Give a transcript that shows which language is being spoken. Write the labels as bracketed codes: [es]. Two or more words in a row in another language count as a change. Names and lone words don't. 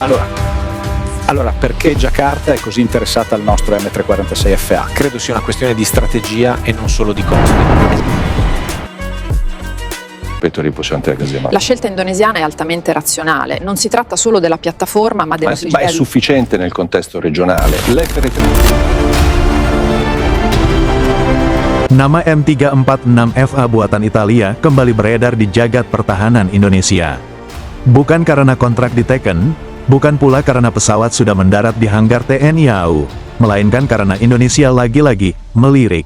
[it] Allora, perché Jakarta è così interessata al nostro M346FA? Credo sia una questione di strategia e non solo di costi. La scelta indonesiana è altamente razionale, non si tratta solo della piattaforma ma della ma è sufficiente nel contesto regionale. [id] Nama M346FA buatan Italia kembali beredar di jagat pertahanan Indonesia. Bukan karena kontrak diteken, bukan pula karena pesawat sudah mendarat di hanggar TNI AU, melainkan karena Indonesia lagi-lagi melirik.